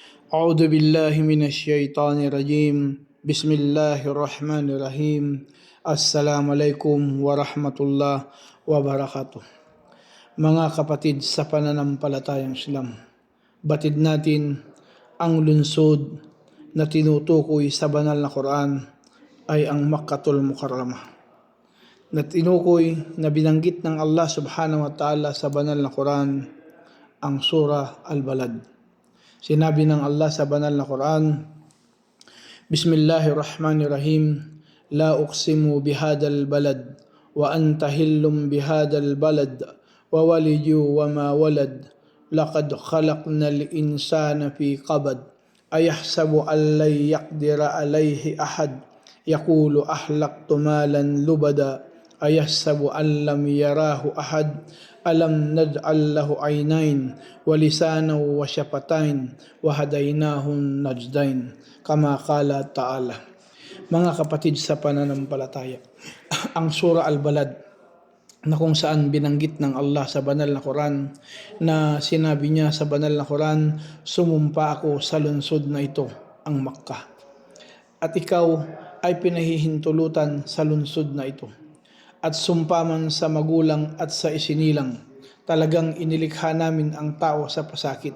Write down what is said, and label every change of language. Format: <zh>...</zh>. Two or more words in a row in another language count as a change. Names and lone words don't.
<ar>أعوذ بالله من الشيطان الرجيم بسم الله الرحمن الرحيم السلام عليكم ورحمة الله وبركاته.</ar> <tl>Mga kapatid sa pananampalatayang Islam, batid natin ang lungsod na tinutukoy sa banal na Quran ay ang Makkatul Mukarramah, na tinukoy na binanggit ng Allah</tl> <ar>سبحانه وتعالى</ar> <tl>sa banal na Quran ang Surah Al-Balad. Sinabi ng Allah sa banal na Quran, Bismillahirrahmanirrahim,</tl> <ar>لا أقسم بهذا البلد وأنت حل بهذا البلد ووالد وما ولد لقد خلقنا الإنسان في كبد أيحسب أن لن يقدر عليه أحد يقول أهلكت مالا لبدا أيحسب أن لم يره أحد ألم نجعل له عينين ولسانا وشفتين وهديناه النجدين كما قال تعالى.</ar> <tl>Mga kapatid sa pananampalataya, ang Surah Al-Balad na kung saan binanggit ng Allah sa banal na Quran na sinabi niya sa banal na Quran, sumumpa ako sa lungsod na ito, ang Makkah, at ikaw ay pinahihintulutan sa lungsod na ito, at sumpa man sa magulang at sa isinilang, talagang inilikha namin ang tao sa pasakit.</tl>